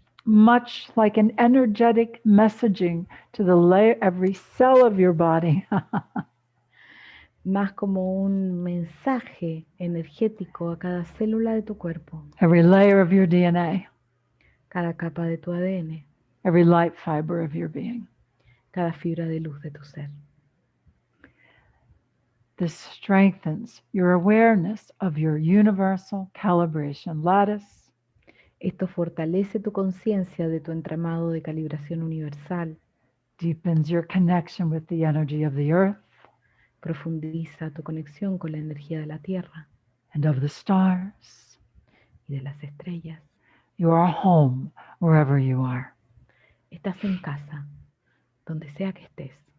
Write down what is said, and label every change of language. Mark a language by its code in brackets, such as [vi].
[en] Much like an energetic messaging to every cell of your body. [es] Más como un mensaje energético a cada célula de tu cuerpo, [en] Every layer of your DNA. [es] cada capa de tu ADN, [en] Every light fiber of your being. [es] cada fibra de luz de tu ser. [en] This strengthens your awareness of your universal calibration lattice. [es] Esto fortalece tu conciencia de tu entramado de calibración universal, [en] Deepens your connection with the energy of the earth [es] profundiza tu conexión con la energía de la Tierra [en] and of the stars. [es] y de las estrellas. [en] You are home wherever you are. [es] Estás en casa, donde sea que estés.